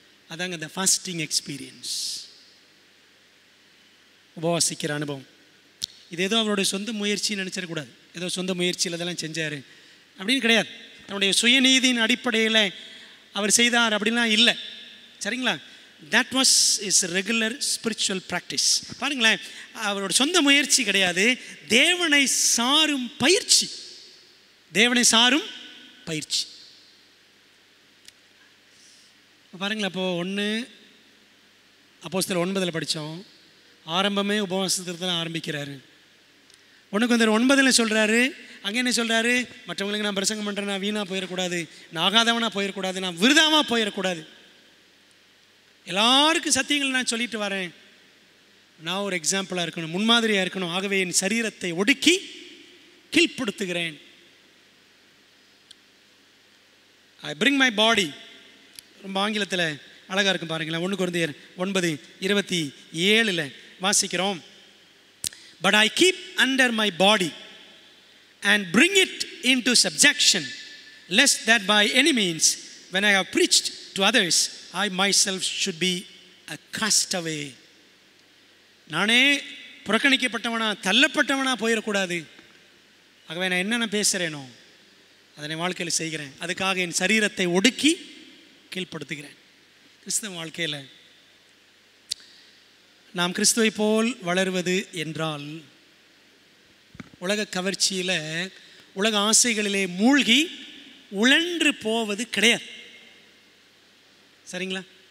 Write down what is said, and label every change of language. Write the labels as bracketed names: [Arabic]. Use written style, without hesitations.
[Tamil] அதாங்க இந்த fasting experience, உபவாசிக்கிற அனுபவம். இது ஏதோ அவருடைய சொந்த முயற்சின்னு நினச்சிடக்கூடாது. ஏதோ சொந்த முயற்சியில் இதெல்லாம் செஞ்சார் அப்படின்னு கிடையாது. தன்னுடைய சுயநீதியின் அடிப்படையில் அவர் செய்தார் அப்படின்லாம் இல்லை. சரிங்களா? [English] that was his regular spiritual practice. [Tamil] பாருங்களேன், அவரோட சொந்த முயற்சி கிடையாது, தேவனை சாரும் பயிற்சி. தேவனை சாரும் பயிற்சி. பாருங்களேன், அப்போது 1 அப்போஸ்தலர் 9 படித்தோம். ஆரம்பமே உபவாசத்தில் தான் ஆரம்பிக்கிறாரு. 1 கொரிந்தியர் 9 சொல்கிறாரு. அங்கே என்ன சொல்கிறாரு? மற்றவங்களுக்கு நான் பிரசங்கம் பண்ணுறேன், நான் வீணாக போயிடக்கூடாது, நான் ஆகாதவனாக போயிடக்கூடாது, நான் விருதாவாக போயிடக்கூடாது, எல்லாருக்கும் சத்தியங்களை நான் சொல்லிட்டு வரேன், நான் ஒரு எக்ஸாம்பிளாக இருக்கணும், முன்மாதிரியாக இருக்கணும். ஆகவே என் சரீரத்தை ஒடுக்கி கீழ்ப்படுத்துகிறேன். [English] I bring my body. [Tamil] ரொம்ப ஆங்கிலத்தில் அழகாக இருக்கும் பாருங்களேன். 1 கொரிந்தியர் 9:27 வாசிக்கிறோம். [English] But I keep under my body and bring it into subjection, lest that by any means, when I have preached to others, I myself should be a castaway. [Tamil] நானே புறக்கணிக்கப்பட்டவனா, தள்ளப்பட்டவனா போயிடக்கூடாது. ஆகவே நான் என்னென்ன பேசுகிறேனோ அதனை வாழ்க்கையில் செய்கிறேன். அதுக்காக என் சரீரத்தை ஒடுக்கி கீழ்ப்படுத்துகிறேன். கிறிஸ்தவ வாழ்க்கையில் நாம் கிறிஸ்துவை போல் வளருவது என்றால் உலக கவர்ச்சியில், உலக ஆசைகளிலே மூழ்கி உழன்று போவது கிடையாது. சரிங்களா?